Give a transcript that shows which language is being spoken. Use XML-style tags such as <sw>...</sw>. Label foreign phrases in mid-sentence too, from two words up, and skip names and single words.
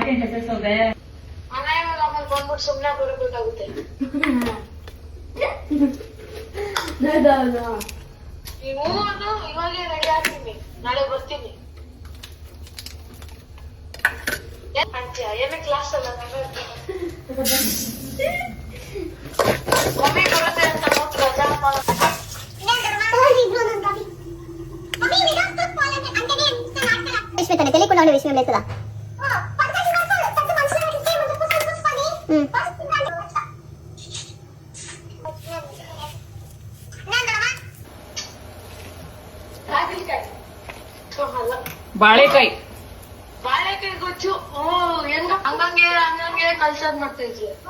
<kn>ನಾಳೆ ಬರ್ತೀನಿ. ಏನೇ ಕ್ಲಾಸ್ ಅಲ್ಲ ಮಮ್ಮಿ ಬರುತ್ತೆ ಅಂತ ನೋಟ್ ರಜಾ</kn> <te>తెలియకుండా విషయం లేదు కదా.</te> <kn>ಬಾಳೆಕಾಯಿ ಗೊಚ್ಚು ಹೆಂಗ ಹಂಗಂಗೆ ಕಲ್ಚರ್ ಮಾಡ್ತಾ ಇದ್ವಿ.</kn>